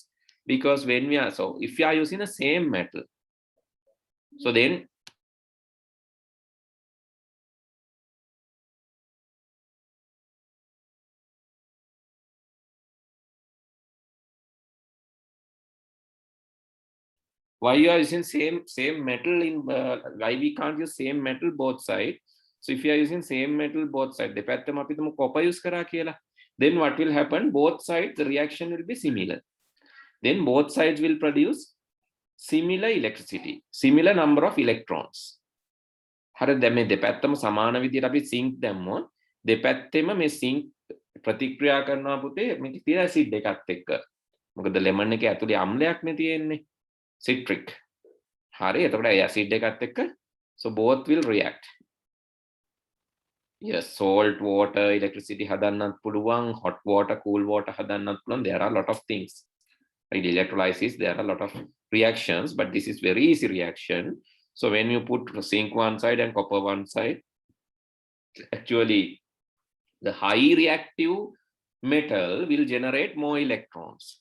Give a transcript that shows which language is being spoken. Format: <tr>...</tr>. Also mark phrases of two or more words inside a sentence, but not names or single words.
<en>Because when we are, so if we are using the same metal, so then why you are using same metal in why we can't use same metal both sides? So if you are using same metal both sides,</en> <si>දෙපැත්තම අපි තුමු</si> <en>copper use</en> <si>කරා කියලා.</si> <en>Then what will happen? Both sides the reaction will be similar. Then both sides will produce similar electricity, similar number of electrons.</en> <si>හරිද? දැන් මේ දෙපැත්තම සමාන විදිහට අපි zinc දැම්මොත් දෙපැත්තෙම මේ zinc ප්‍රතික්‍රියා කරනවා පුතේ මේක තියෙන ඇසිඩ් එකත් එක්ක. මොකද lemon එකේ ඇතුලේ අම්ලයක් නේ තියෙන්නේ. Citric. හරි, එතකොට ඒ ඇසිඩ් එකත් එක්ක,</si> <en>so both will react. Yes, salt water electricity</en> <si>හදන්නත් පුළුවන්,</si> <en>hot water cool water</en> <si>හදන්නත් පුළුවන්.</si> <en>There are a lot of things. Like electrolysis, there are a lot of reactions, but this is very easy reaction. So when you put zinc one side and copper one side, actually The high reactive metal will generate more electrons.</en>